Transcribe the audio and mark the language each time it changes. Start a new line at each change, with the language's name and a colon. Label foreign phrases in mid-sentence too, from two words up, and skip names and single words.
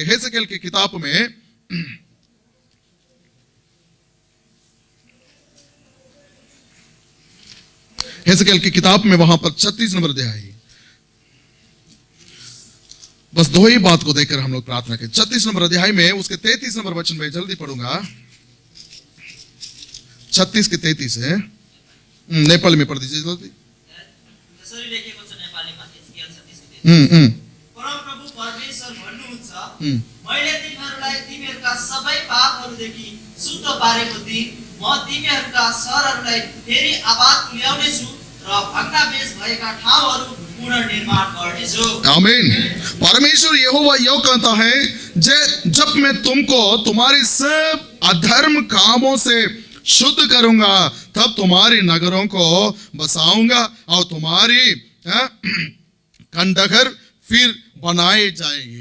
Hindi: हेसेकियेल की किताब में हेसेकियेल की किताब में वहां पर 36 नंबर अध्याय, बस दो ही बात को देखकर हम लोग प्रार्थना करें। 36 नंबर अध्याय में उसके 33 नंबर वचन में जल्दी पढ़ूंगा। 36 के 33 है, नेपाली में पढ़ दीजिए जल्दी।
Nepali: परमप्रभु परमेश्वर भन्नुहुन्छ, मैले तिमीहरूलाई तिमीहरूका सबै पापहरूदेखि शुद्ध पारेको दिन म तिमीहरूका सहरहरूलाई फेरि आबाद तुल्याउनेछु र भग्नावेश भएका ठाउँहरू पुनर्निर्माण गर्नेछु। आमीन।
Hindi: परमेश्वर यहोवा यह कहता है, जब मैं तुमको तुम्हारे सब अधर्म कामों से शुद्ध करूंगा, तब तुम्हारी नगरों को बसाऊंगा और तुम्हारी खंडहर फिर बनाए जाएंगे।